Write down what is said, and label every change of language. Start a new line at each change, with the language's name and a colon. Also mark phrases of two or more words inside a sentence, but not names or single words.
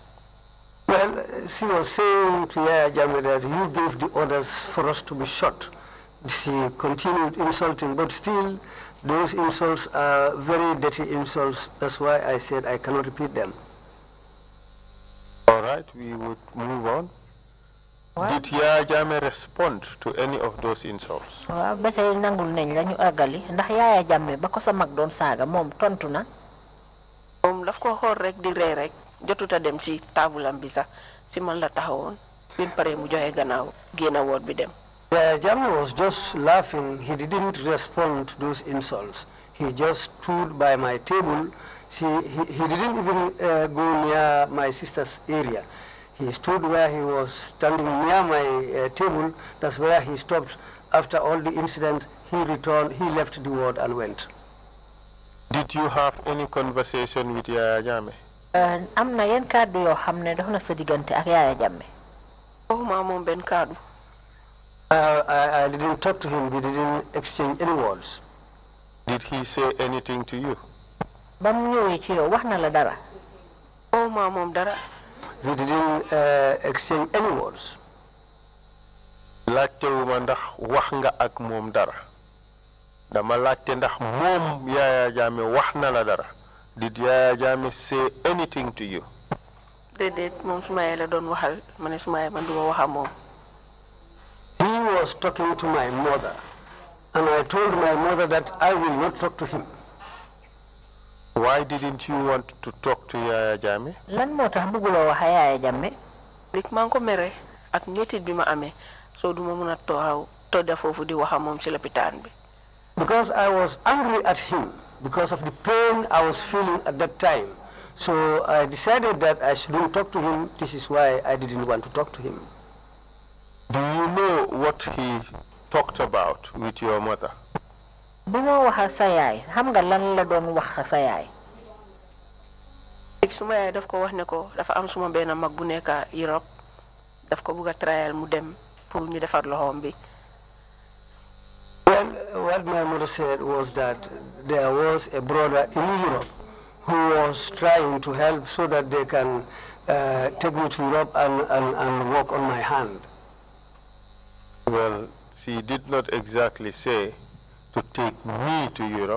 English: Well, she was saying to Yaya Jammeh that you gave the orders for us to be shot. She continued insulting, but still those insults are very dirty insults. That's why I said I cannot repeat them. All right, we would move on. Did Yaya Jammeh respond to any of those insults?
Wolof: waaw ba tey nangul nañ la ñu àggali ndax Yaya Jammeh ba ko sa mag doon saaga moom tontu na. moom daf ko xool rek di ree rek jotuta dem si taabulam bi sax si man la taxawoon bin pare mu joxe gannaaw génn woot bi dem.
English: Yaya Jammeh was just laughing. He didn't respond to those insults. He just stood by my table. He didn't even go near my sister's area. He stood where he was standing near my table. That's where he stopped. After all the incident, he returned, he left the ward and went. Did you have any conversation with Yaya Jammeh?
Wolof: Am na yenn kàddu yoo xam ne dox na sa diggante ak Yaya Jammeh. waxuma moom benn kàddu.
English: I didn't talk to him. We didn't exchange any words. Did he say anything to you?
Wolof: ba mu ñëwee ci yow wax na la dara. waxuma moom dara.
English: We didn't exchange any words.
Wolof: laajtewuma ndax wax nga ak moom dara dama laajte ndax moom Yaya Jammeh wax na la dara.
English: Did Yaya Jammeh say anything to you?
Wolof: déedéet moom suma yaay la doon waxal ma ne suma yaay man duma wax ak moom.
English: He was talking to my mother, and I told my mother that I will not talk to him. Why didn't you want to talk to Yaya Jammeh?
Wolof: Lan moo tax bëgguloo wax Yaya Jammeh? dik maa ngi ko mere ak ñetit bi ma amee soo duma mun a todda foofu di wax moom ci lopitaan bi.
English: Because I was angry at him because of the pain I was feeling at that time. So I decided that I shouldn't talk to him. This is why I didn't want to talk to him. Do you know what he talked about with your mother?
Wolof: Bi ma waxal sa yaay xam nga lan la doon wax sa yaay? Suma yaay daf ko wax ne ko dafa am suma benn mag bu nekk Europe daf ko bëgg a trial mu dem pour ñu defar loxoom bi.
English: Well, what my mother said was that there was a brother in Europe who was trying to help so that they can take me to Europe and work on my hand. Well, she did not exactly say to take me to Europe.